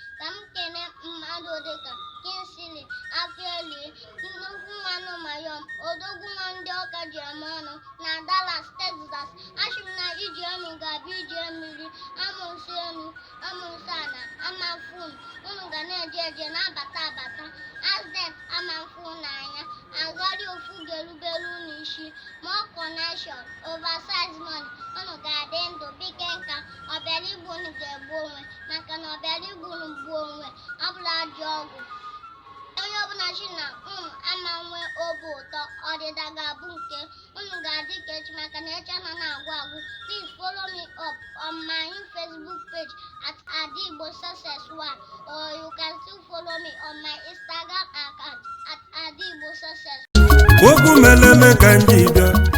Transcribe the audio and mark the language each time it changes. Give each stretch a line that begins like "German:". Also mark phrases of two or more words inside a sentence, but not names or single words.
Igbo: Ka m kene mmadụ dịka Kingsley Akioli, nnukwu nwa na Mayom, Odogwu nwa ndị Ọka ji eme ọnụ na Dallas, Texas. Achị m na iji ọnụ ga-abụ iji mmiri, amụsị enu, amụsị ana, amafu m. Unu ga na-eje eje na-abata abata. Accident amafu n'anya, agharị ofu ga-erubere unu isi.
English: More connection, oversize money.
Igbo: Unu ga-adị ndụ, bike nka, ọbịara igbu unu ga-egbu onwe, maka na ọbịara igbu unu gbuo onwe, ọ bụla ajọ ọgwụ. Onye ọbụla chi na unu ama nwe obi ụtọ, ọdịda ga-abụ nke unu ga-adị ka echi, maka na echi ana na-agwụ agwụ.
English: Please follow me up on my Facebook page at Adigbo Success One, or you can still follow me on my Instagram account at Adigbo Success.
Igbo: Okwu mere eme ka m ji bịa.